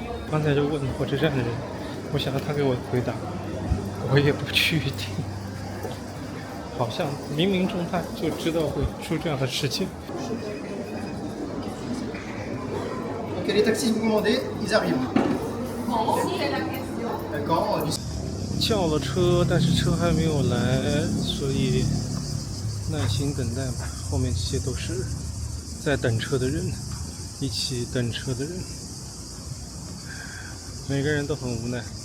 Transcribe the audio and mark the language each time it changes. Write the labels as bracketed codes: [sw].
[zh] 剛才就問火車站的人，我想讓他給我回答，我也不確定，好像冥冥中他就知道會出這樣的事情。 [fr] Ok, les taxis que vous commandez, ils arrivent. D'accord. [zh] 叫了車，但是車還沒有來，所以耐心等待吧。後面這些都是在等車的人，一起等車的人，每個人都很無奈。